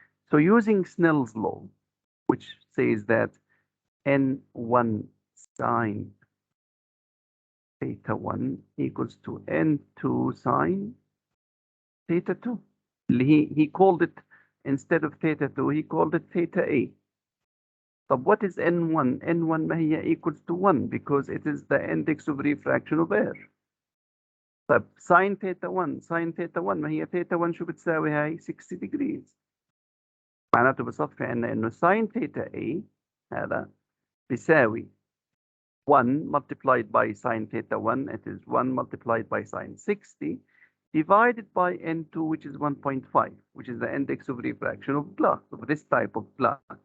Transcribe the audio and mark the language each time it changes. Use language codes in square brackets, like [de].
[en] So using Snell's law, which says that N1 sine theta 1 equals to N2 sine theta 2. He called it, instead of theta 2, he called it theta A. So what is N1? N1 [ar] ما هي [en] equals to 1 because it is the index of refraction of air. [ar] طيب sin theta 1 ما هي theta 1 شو بتساوي هاي 60 degrees. معناته بصفي عنا انه [en] sin theta A [ar] هذا بيساوي [en] 1 multiplied by sin theta 1, it is 1 multiplied by sin 60, divided by N2, which is 1.5, which is the index of refraction of glass, of this type of glass.